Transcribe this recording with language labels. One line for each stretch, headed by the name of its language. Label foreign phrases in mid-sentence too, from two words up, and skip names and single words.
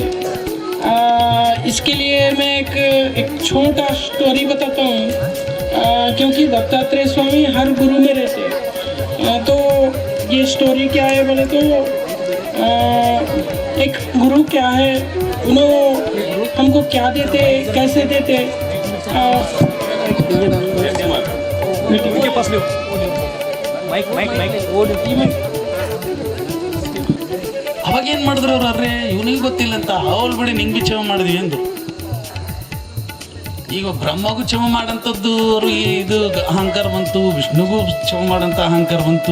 Hindi: इसके लिए मैं एक छोटा स्टोरी बताता हूँ, क्योंकि दत्तात्रेय स्वामी हर गुरु में रहते हैं। तो ये स्टोरी क्या है बोले तो एक गुरु क्या है, उन्होंने हमको क्या देते, कैसे देते।
Kannada: ಅವಾಗೇನು ಮಾಡಿದ್ರು ಅವ್ರು, ಅರ್ರೆ ಇವನಿಗೆ ಗೊತ್ತಿಲ್ಲ ಅಂತ ಅವಳು ಬಿಡಿ ನಿಂಗೆ ಕ್ಷಮ ಮಾಡಿದ್ವಿ ಎಂದು. ಈಗ ಬ್ರಹ್ಮಗೂ ಕ್ಷಮ ಮಾಡೋಂಥದ್ದು ಅವರು ಇದು ಅಹಂಕಾರ ಬಂತು, ವಿಷ್ಣುಗೂ ಕ್ಷಮ ಮಾಡೋಂಥ ಅಹಂಕಾರ ಬಂತು.